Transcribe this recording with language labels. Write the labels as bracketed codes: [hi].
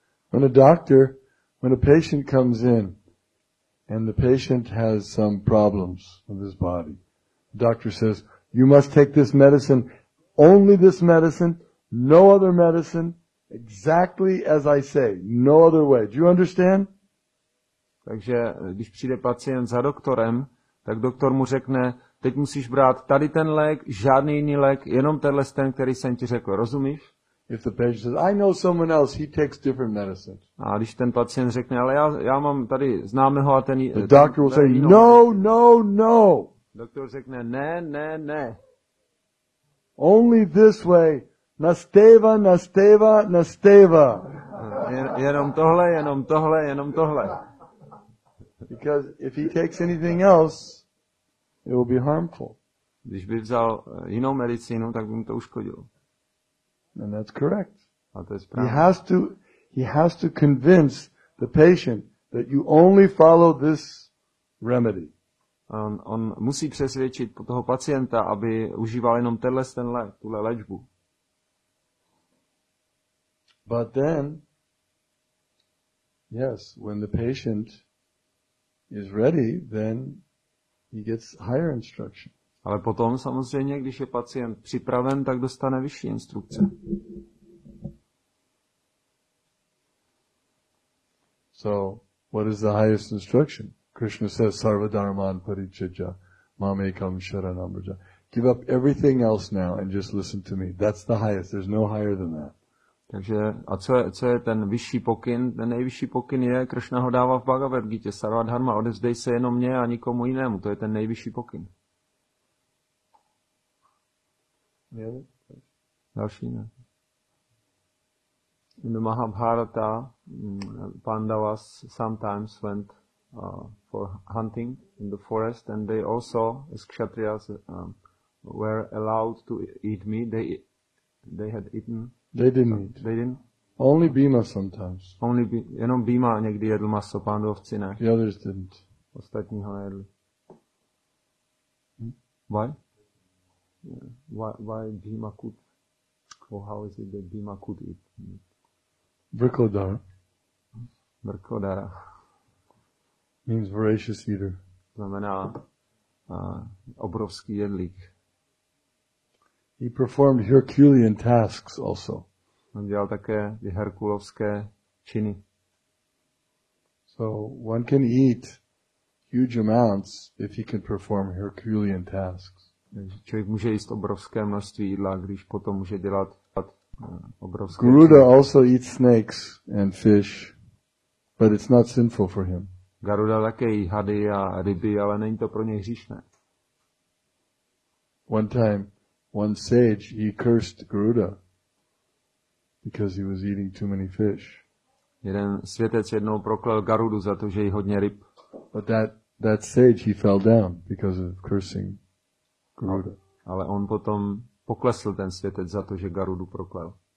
[en] When a patient comes in and the patient has some problems with his body, the doctor says, you must take this medicine, only this medicine, no other medicine, exactly as I say, no other way. Do you understand? [cs] Takže když přijde pacient za doktorem, tak doktor mu řekne, teď musíš brát tady ten lék, žádný jiný lék, jenom tenhle ten, který jsem ti řekl. Rozumíš? [en] If the patient says, I know someone else, he takes different medicines. [cs] A když ten pacient řekne, ale já mám tady známého a ten... [en] The doctor will say, no, no, no. [cs] Doktor řekne, ne. [en] Only this way. Nasteva, nasteva, nasteva. [cs] Jenom tohle. [en] Because if he takes anything else, it will be harmful. [cs] Když by vzal jinou medicínu, tak by mu to uškodilo. [en] And that's correct. [cs] A to je správně. [en] He has to convince the patient that you only follow this remedy. [cs] On musí přesvědčit toho pacienta, aby užíval jenom tuhle léčbu. [en] But then, yes, when the patient is ready, then he gets higher instruction. [cs] Ale potom samozřejmě, když je pacient připraven, tak dostane vyšší instrukce. [en] So, what is the highest instruction? Krishna says, [sa] Sarva Dharman Parichaja, Mamekam Sharanam Braja. [en] Give up everything else now and just listen to me. That's the highest. There's no higher than that. [cs] Takže, a co je ten vyšší pokyn? Ten nejvyšší pokyn je, Krishna ho dává v Bhagavad Gita, Sarva Dharma, odevzdej se jenom mě a nikomu jinému. To je ten nejvyšší pokyn. Další ne. [en] In the Mahabharata, Pandavas sometimes went for hunting in the forest, and they also, as Kshatriyas, were allowed to eat meat. They had eaten. They didn't eat. They didn't. Only Bhima sometimes. [cs] Jenom Bhima někdy jedl maso, Pándovci ne. [en] The others didn't. [cs] Ostatní ho nejedli. [en] Why? Yeah. Why Bhima could? Or how is it that Bhima could eat? Vrikodara [cs] Vrkodara [en] means voracious eater. [cs] znamená obrovský jedlík. [en] He performed Herculean tasks also. [cs] On dělal také ty herkulovské činy. [en] So one can eat huge amounts if he can perform Herculean tasks. [cs] Člověk může jíst obrovské množství jídla, když potom může dělat obrovské [en] Garuda [cs] činy. [en] also eats snakes and fish, but it's not sinful for him. [cs] Garuda také jí hady a ryby, ale není to pro něj hříšné. [en] One time, one sage, he cursed Garuda because he was eating too many fish. [cs] Jeden světec jednou proklel Garudu za to, že jí hodně ryb. [en] But that sage, he fell down because of cursing Garuda. [cs] Ale on potom poklesl ten světec za to, že Garudu proklel.